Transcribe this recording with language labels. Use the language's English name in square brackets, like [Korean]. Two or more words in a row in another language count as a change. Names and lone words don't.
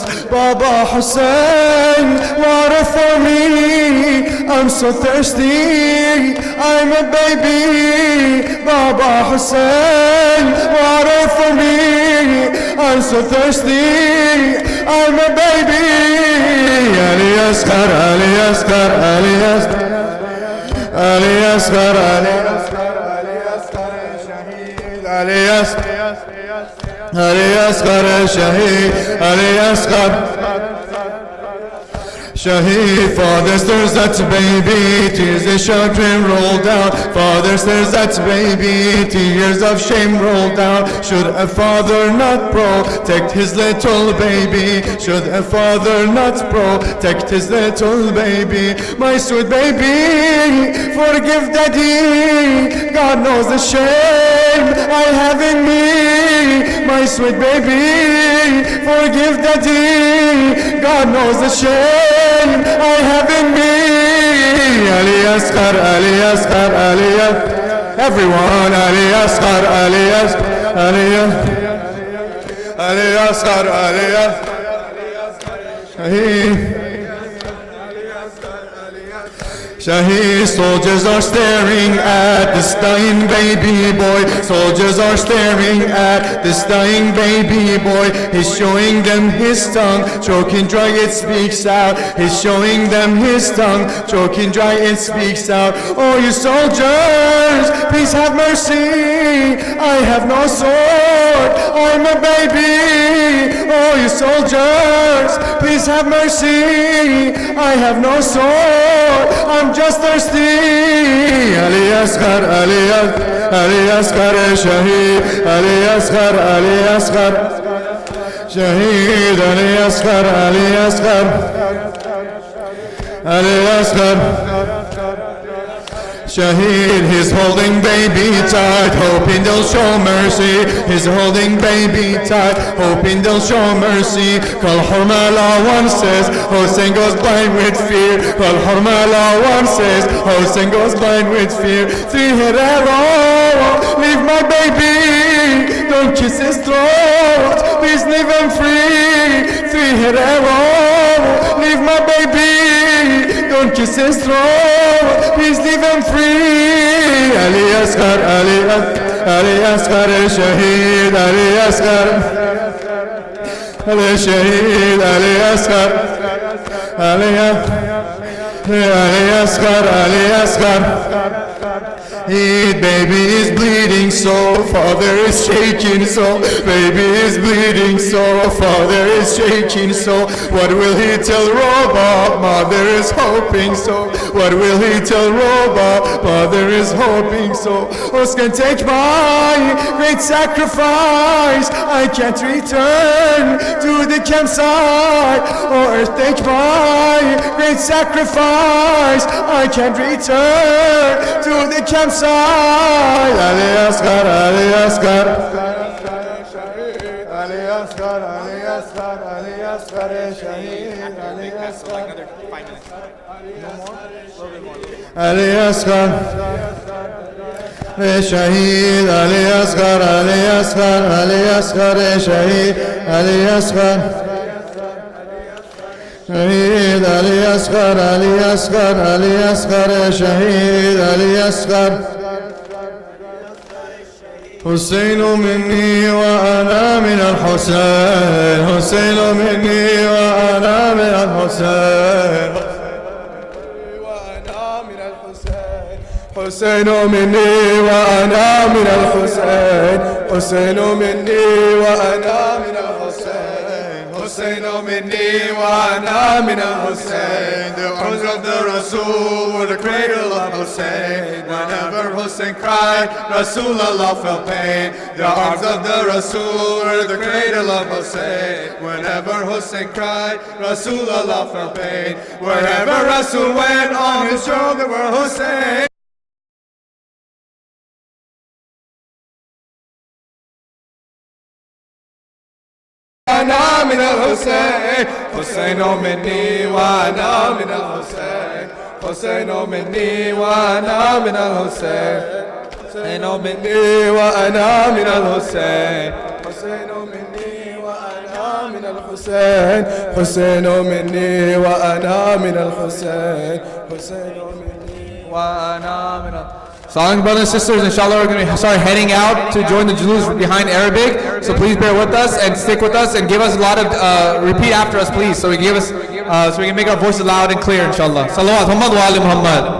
[English] Baba Hussein, water for me. I'm so thirsty, I'm a baby. Baba Hussein, water for me. I'm so thirsty, I'm a baby. Ali Asghar, Ali Asghar, Ali Asghar, Ali Asghar, Ali Asghar. Ali Asghar Shaheed, Ali Asghar Shaheed. Father stares at baby, tears they sharply roll down. Father stares at baby, tears of shame roll down. Should a father not protect his little baby? Should a father not protect his little baby? My sweet baby, forgive daddy. God knows the shame I have in me. My sweet baby, forgive daddy. God knows the shame I have in me. Ali Asghar, Ali Asghar, Ali Asghar. Everyone, Ali Asghar, Ali Asghar, Ali Asghar, Ali Asghar, Ali Asghar. Shaheed, soldiers are staring at this dying baby boy. Soldiers are staring at this dying baby boy. He's showing them his tongue, choking dry it speaks out. He's showing them his tongue, choking dry it speaks out. Oh, you soldiers, please have mercy. I have no sword, I'm a baby. Oh, you soldiers, please have mercy. I have no sword, I'm just thirsty. Ali Asghar, Ali Asghar, Ali Asghar Shaheed, Ali Asghar, Ali Asghar Shaheed, Ali Asghar, Ali Asghar, Ali Asghar Shaheed. He's holding baby tight, hoping they'll show mercy. He's holding baby tight, hoping they'll show mercy. Kal Hormala one says, Hossein goes blind with fear. Kal Hormala one says, Hossein goes blind with fear. Three-hit arrow, leave my baby, don't kiss his throat, please leave him free. Three-hit arrow, leave my baby, don't kiss his throat, please leave him free. Ali Asghar, Ali Asghar, Ali Asghar Shaheed, Ali Asghar, Ali Shaheed, Ali Asghar, Ali Asghar, Ali Asghar. Baby is bleeding so, father is shaking so. Baby is bleeding so, father is shaking so. What will he tell Roba? Mother is hoping so. What will he tell Roba? Mother is hoping so. Earth can take my great sacrifice. I can't return to the campsite. Oh, Earth, take my great sacrifice. I can't return to the campsite. Ali Asghar, Ali Asghar, Ali Asghar, Ali Asghar, Ali Asghar Shaheed, Ali Asghar. Ali Asghar Shaheed, Ali Asghar, Ali Asghar, Ali Asghar Shaheed, Ali Asghar Shaheed, Ali Asghar, Ali Asghar, Ali Asghar Shaheed, Ali Asghar. [Arabic] حسين مني وأنا من الحسين، حسين مني وأنا من الحسين، وأنا من الحسين، حسين مني وأنا من الحسين، حسين مني وأنا من الحسين، حسين مني وأنا من الحسين. [English] The arms of the Rasul were the cradle of Hussein. Whenever Hussein cried, Rasulullah felt pain. The arms of the Rasul were the cradle of Hussein. Whenever Hussein cried, Rasulullah felt pain. Wherever Rasul went, on his shoulder were Hussein. [Arabic] أنا من الحسين، حسين مني وأنا من الحسين، حسين مني وأنا من الحسين، حسين مني وأنا من الحسين، حسين مني وأنا من الحسين، حسين مني وأنا من الحسين، حسين مني وأنا من الحسين. [English] So, brothers and sisters, inshallah, we're going to start heading out to join the julus behind Arabic. So please bear with us and stick with us and give us a lot of, repeat after us, please, so we can make our voices loud and clear, inshallah. [Arabic] صلوات محمد وآل محمد.